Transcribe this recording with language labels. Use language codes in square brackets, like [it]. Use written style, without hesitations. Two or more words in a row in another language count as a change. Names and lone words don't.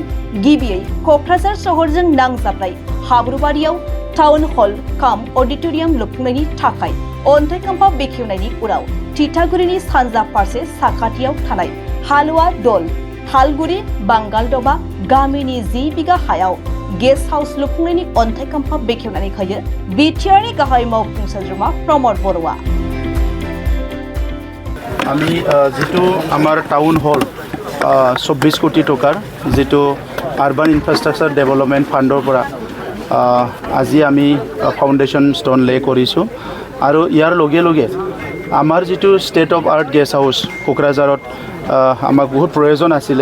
[brx] गिबियै क'क्राझार सहरजों नांजाबनाय हाब्रुबारियाव [en] town hall [brx] काम अडिट'रियाम लुफुंनायनि थाखाय अन्थाइ खाम्फा बेखेवनायनि उनाव तितागुरिनि सानजा फारसे साखाथियाव थानाय हालुवा दल थालगुरि बांगालदबा गामिनि 10 बिघा हायाव [en] guest house [brx] लुफुंनायनि अन्थाइ खाम्फा बेखेवनानै होयो बिटिआरनि गाहाय मावफुं सोद्रोमा प्रमद बरुवा। [as] আমি যেটো আমাৰ [en] town hall [as] 24 কোটি টকাৰ যেটো [en] urban infrastructure development fund [as] পৰা আজি আমি [en] foundation stone lay [as] কৰিছোঁ আৰু ইয়াৰ লগে লগে আমাৰ যেটো [en] state of art guest house [as] কোকৰাঝাৰত আমাক বহুত প্ৰয়োজন আছিলে।